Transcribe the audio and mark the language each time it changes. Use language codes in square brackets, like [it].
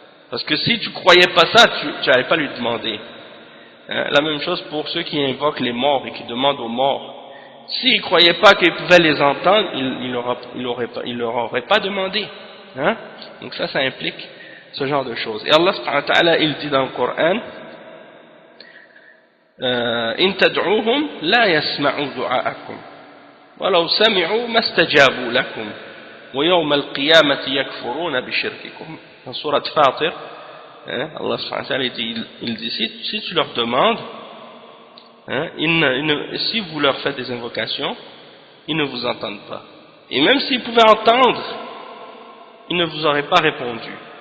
[fr] Parce que si tu croyais pas ça, tu n'allais pas lui demander. La même chose pour ceux qui invoquent les morts et qui demandent aux morts. S'ils ne croyaient pas qu'ils pouvaient les entendre, ils leur auraient pas demandé. Hein? Donc ça implique ce genre de choses. Et Allah subhanahu wa ta'ala, il dit dans le Coran, [ar] إن تدعوهم لا يسمعوا دعاءكم ولو سمعوا ما استجابوا لكم ويوم القيامة يكفرون بشرككم. [fr] Dans sourate Fatir, Allah subhanahu wa ta'ala il dit si tu leur demandes, hein, si vous leur faites des invocations, ils ne vous entendent pas. Et même s'ils pouvaient entendre, ils ne vous auraient pas répondu.